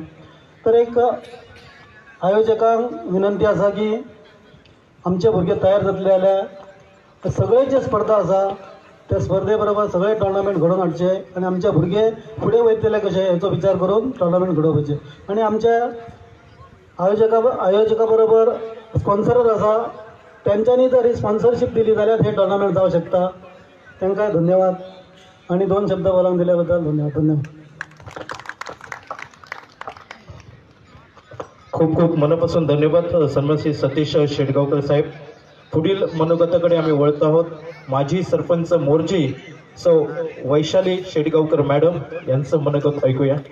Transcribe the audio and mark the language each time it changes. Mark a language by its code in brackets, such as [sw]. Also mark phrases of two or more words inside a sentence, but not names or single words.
[kok] तर एक आयोजकांक विनंती आसा की आमचे भुरगे तयार जातले जाल्यार सगळे जे स्पर्धा आसा त्या स्पर्धे बरोबर सगळे टोर्नामेंट घडोवन हाडचे आनी आमचे भुरगे फुडें वयतले कशे हेचो विचार करून टोर्नामेंट घडोवपाचे. आनी आमच्या आयोजका बरोबर स्पॉन्सर आसा तेंच्यांनी जर स्पॉन्सरशीप दिली जाल्यार हे टोर्नामेंट जावं शकता. तांकां धन्यवाद आनी 2 शब्द बोलावंक दिल्या बद्दल धन्यवाद. [mr] खूप खूप मनापासून धन्यवाद सन्मानश्री सतीश शेडगावकर साहेब. पुढील मनोगताकडे आम्ही वळत आहोत. माजी सरपंच मोर्जी सौ वैशाली शेडगावकर मॅडम यांचं मनोगत ऐकूया.